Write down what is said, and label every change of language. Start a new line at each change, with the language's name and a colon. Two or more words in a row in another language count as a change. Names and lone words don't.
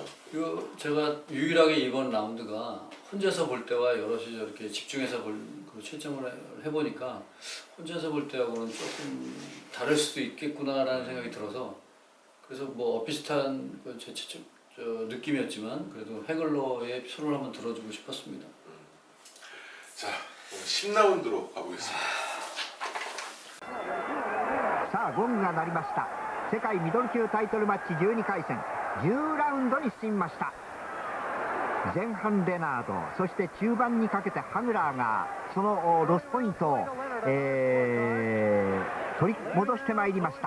Korean: 그 제가 유일하게 이번 라운드가 혼자서 볼 때와 여럿이 이렇게 집중해서 그 채점을 해보니까 혼자서 볼 때하고는 조금 다를 수도 있겠구나라는 생각이 들어서 그래서 뭐 비슷한 제 채점 느낌이었지만 그래도 해글러의 손을 한번 들어주고 싶었습니다. 자, 10라운드로 가보겠습니다.
Japanese: さあゴングが鳴りました。世界ミドル級タイトルマッチ12回戦10ラウンドに進みました。前半レナード、そして中盤にかけてハグラーがそのロスポイントを、取り戻してまいりました。